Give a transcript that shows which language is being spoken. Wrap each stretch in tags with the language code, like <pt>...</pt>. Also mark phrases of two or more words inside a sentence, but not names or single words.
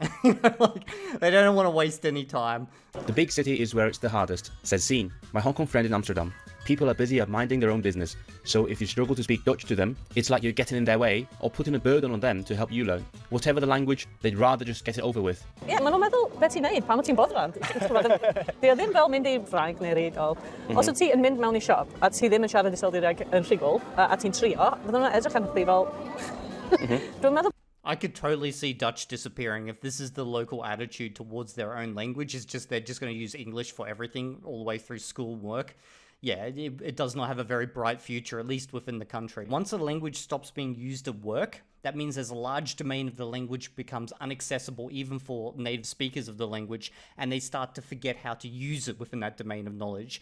<en>Like, they don't want to waste any time. The big city is where it's the hardest, says Seen, my Hong Kong friend in Amsterdam. People are busy at minding their own business, so if you struggle to speak Dutch to them, it's like you're getting in their way or putting a burden on them to help you learn. Whatever the language, they'd rather just get it over with.</en> <cy>Ie, maen nhw'n meddwl beth ti'n neud, pan wyt ti'n boddran. Di o ddim fel mynd I Ffrainc neu'r Eidal. Os wyt ti yn mynd mewn I siop a ti ddim yn siarad Iseldireg yn rhugl a ti'n trio, fydden nhw'n edrych arno chdi fel... Dwi'n meddwl...</cy> <en>I could totally see Dutch disappearing if this is the local attitude towards their own language. It's just they're just going to use English for everything all the way through school work. Yeah, it does not have a very bright future, at least within the country. Once a language stops being used at work, that means there's a large domain of the language becomes inaccessible even for native speakers of the language, and they start to forget how to use it within that domain of knowledge.</en>